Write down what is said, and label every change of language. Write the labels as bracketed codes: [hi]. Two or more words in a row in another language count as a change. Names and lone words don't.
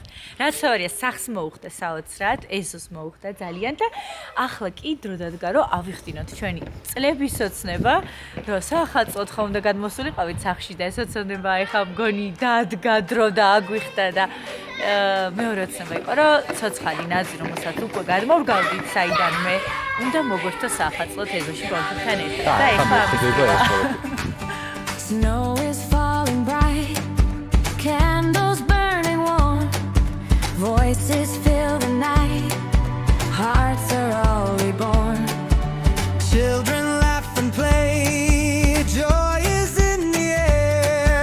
[ka] რაც ავარია, სახს მოუხდა საოცრად, ეზოს მოუხდა ძალიან და ახლა კი დრო დადგა რომ ავიხდინოთ ჩვენი წლების ოცნება, რომ საახალწლოდ ხომ უნდა გადმოსულიყავით სახში და ეს ოცნება ეხლა მგონი დადგა დრო და აგვიხდა და მეორე ოცნება იყო რომ ცოცხალი ნაზი რომელსაც უკვე გადმოვგავდით საიდანმე უნდა მოგვერთო საახალწლოდ ეზოში ბავშვებთან ერთად და ეხლა [en] Snow is falling bright, candles burning warm, voices fill the night, hearts are all reborn. Children laugh and play, joy is in the air.